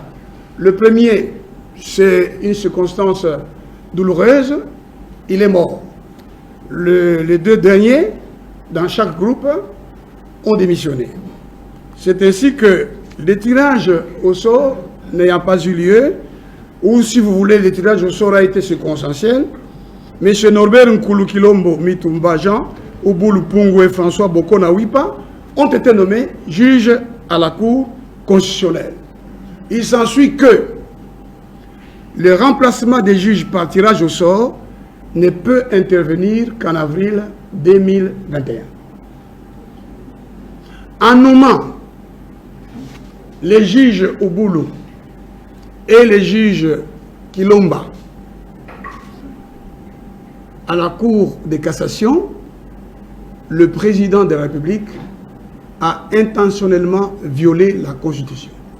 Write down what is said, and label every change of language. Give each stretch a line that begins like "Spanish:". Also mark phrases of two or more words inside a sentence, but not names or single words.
French: Le premier, c'est une circonstance douloureuse, il est mort. Les deux derniers, dans chaque groupe, ont démissionné. C'est ainsi que le tirage au sort n'ayant pas eu lieu, ou si vous voulez, le tirage au sort a été circonstanciel, M. Norbert Nkulu Kilombo Mitumba Jean, Ouboulou Pungo et François Bokona Wipa ont été nommés juges à la Cour constitutionnelle. Il s'ensuit que le remplacement des juges par tirage au sort ne peut intervenir qu'en avril 2021. En nommant les juges Ouboulou et les juges Kilomba à la Cour de cassation, le président de la République a intentionnellement violé la Constitution.